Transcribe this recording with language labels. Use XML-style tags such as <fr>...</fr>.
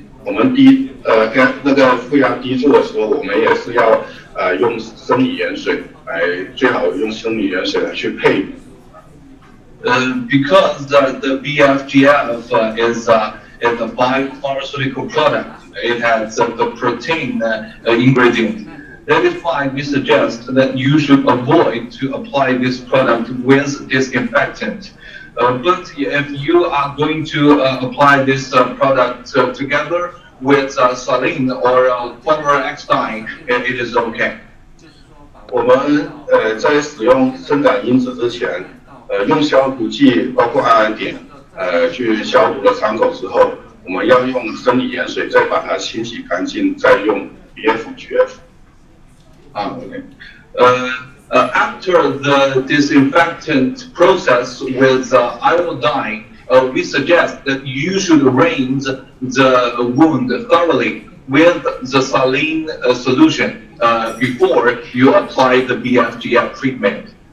<zh>我们跟那个负压滴注的时候，我们也是要用生理盐水最好用生理盐水来去配。</zh> <en>Because the BFGF is a biopharmaceutical product, it has the protein ingredient. That is why we suggest that you should avoid to apply this product with disinfectant. But if you are going to apply this product together with saline or chloroxidine, it is okay.</en> <zh>我们在使用生长因子之前，用消毒剂包括氨碘去消毒了伤口之后，我们要用生理盐水再把它清洗干净，再用 BFGF。</zh> <en>Okay. After the disinfectant process with iodine, we suggest that you should rinse the wound thoroughly with the saline solution before you apply the BFGF treatment.</en>